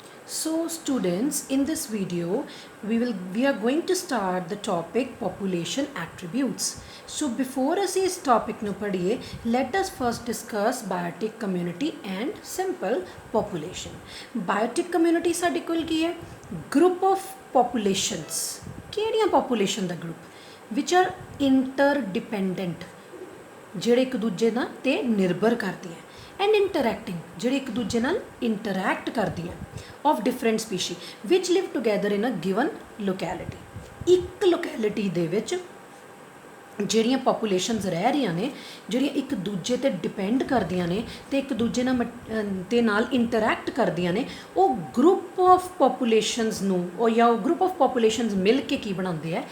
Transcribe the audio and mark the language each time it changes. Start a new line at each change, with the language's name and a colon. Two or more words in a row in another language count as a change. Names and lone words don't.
English: So students, in this video we are going to start the topic population attributes. So before
Punjabi: ਅਸੀਂ ਇਸ topic ਨੂੰ ਪੜ੍ਹੀਏ,
English: let us first discuss biotic community and simple population. Biotic community
Punjabi: ਸਾਡੇ ਕੋਲ ਕੀ ਹੈ?
English: Group of populations.
Punjabi: ਕਿਹੜੀਆਂ population ਦਾ group
English: which are interdependent,
Punjabi: ਜਿਹੜੇ ਇੱਕ ਦੂਜੇ ਨਾਲ ਤੇ ਨਿਰਭਰ ਕਰਦੀਆਂ
English: and interacting,
Punjabi: ਜਿਹੜੇ ਇੱਕ ਦੂਜੇ ਨਾਲ interact ਕਰਦੀਆਂ
English: of different species which live together in a given locality.
Punjabi: ਇੱਕ locality ਦੇ ਵਿੱਚ ਜਿਹੜੀਆਂ populations ਰਹਿ ਰਹੀਆਂ ਨੇ, ਜਿਹੜੀਆਂ ਇੱਕ ਦੂਜੇ ਤੇ ਡਿਪੈਂਡ ਕਰਦੀਆਂ ਨੇ ਤੇ ਇੱਕ ਦੂਜੇ ਨਾਲ ਇੰਟਰੈਕਟ ਕਰਦੀਆਂ ਨੇ, ਉਹ
English: group of populations
Punjabi: ਨੂੰ ਉਹ
English: group of populations
Punjabi: ਮਿਲ ਕੇ ਕੀ ਬਣਾਉਂਦੇ ਹੈ?